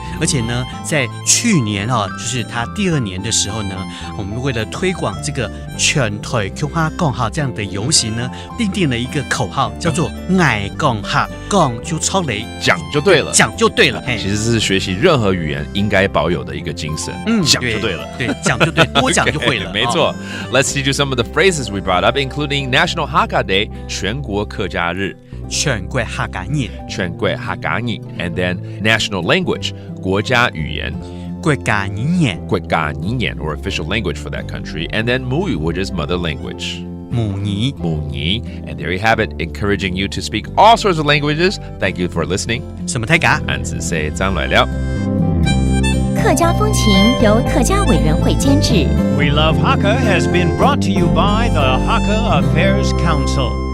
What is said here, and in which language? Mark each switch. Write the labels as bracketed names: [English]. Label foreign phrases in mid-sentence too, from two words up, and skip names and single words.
[Chinese] 而且呢，在去年就是他第2年的时候呢，我们为了推广这个全台客家讲这样的游行呢，订定了一个口号，叫做爱讲客，讲就超雷，讲就对了，讲就对了。其实是学习任何语言应该保有的一个精神，讲就对了，对，讲就对，多讲就会了。 [English] 没错。Let's teach you some of the phrases we brought up, including National Hakka Day [Chinese] 全国客家日。全国客家日，全国客家日 [English] and then national language [Chinese] 国家语言，国家语言，国家语言 [English] or official language for that country, and then 母语 which is mother language. [Chinese] 母语 [English] and there you have it, encouraging you to speak all sorts of languages. Thank you for listening. 什么太嘎？俺只say 张来了。 [Chinese] 客家风情由客家委员会监制。 [English] We Love Hakka has been brought to you by the Hakka Affairs Council.